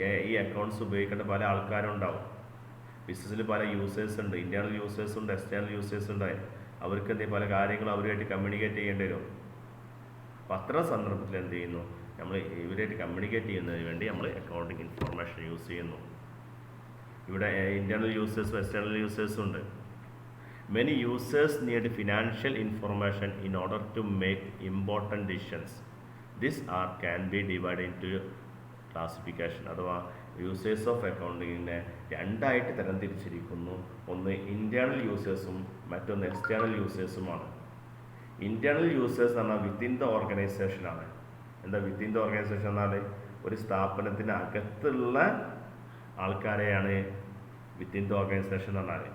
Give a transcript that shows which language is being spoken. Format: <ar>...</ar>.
<ml>ഈ അക്കൗണ്ട്സ് ഉപയോഗിക്കേണ്ട പല ആൾക്കാരും ഉണ്ടാവും. ബിസിനസ്സിൽ പല യൂസേഴ്സ് ഉണ്ട്, ഇൻറ്റേർണൽ യൂസേഴ്സ് ഉണ്ട്, എക്സ്റ്റേണൽ യൂസേഴ്സ് ഉണ്ട്. അവർക്ക് എന്തെങ്കിലും പല കാര്യങ്ങളും അവരുമായിട്ട് കമ്മ്യൂണിക്കേറ്റ് ചെയ്യേണ്ടി വരും. അപ്പോൾ അത്തരം സന്ദർഭത്തിൽ എന്ത് ചെയ്യുന്നു, നമ്മൾ ഇവരായിട്ട് കമ്മ്യൂണിക്കേറ്റ് ചെയ്യുന്നതിന് വേണ്ടി നമ്മൾ അക്കൗണ്ടിങ് ഇൻഫർമേഷൻ യൂസ് ചെയ്യുന്നു. ഇവിടെ ഇൻറ്റേർണൽ യൂസേഴ്സും എക്സ്റ്റേണൽ യൂസേഴ്സും ഉണ്ട്.</ml> <en>Many users need financial information in order to make important decisions. This can be divided into classification.</en> <ml>അഥവാ യൂസേഴ്സ് ഓഫ് അക്കൗണ്ടിങ്ങിനെ രണ്ടായിട്ട് തരംതിരിച്ചിരിക്കുന്നു. ഒന്ന് ഇൻറ്റേർണൽ യൂസേഴ്സും മറ്റൊന്ന് എക്സ്റ്റേണൽ യൂസേഴ്സുമാണ്. ഇൻറ്റേർണൽ യൂസേഴ്സ് എന്ന് പറഞ്ഞാൽ വിത്തിൻ ദ ഓർഗനൈസേഷനാണ്. എന്താ വിത്തിൻ ദ ഓർഗനൈസേഷൻ എന്നാൽ ഒരു സ്ഥാപനത്തിന് അകത്തുള്ള ആൾക്കാരെയാണ് വിത്തിൻ ദ ഓർഗനൈസേഷൻ എന്ന് പറഞ്ഞാൽ.</ml>